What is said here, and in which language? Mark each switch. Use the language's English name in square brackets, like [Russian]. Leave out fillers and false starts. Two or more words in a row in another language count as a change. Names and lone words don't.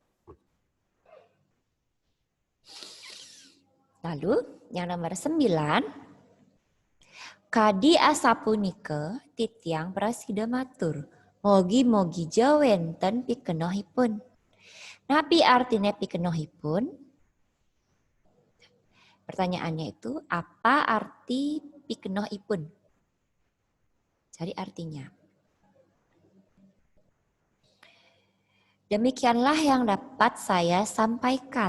[Indonesian] Lalu yang nomor 9. [Balinese] Kadi asapunike titiang prasida matur. Mogi-mogi jawenten pikenohipun. Napi artinya pikenohipun? [Indonesian] Pertanyaannya itu, apa arti pikenohipun? Cari artinya. Demikianlah yang dapat saya sampaikan.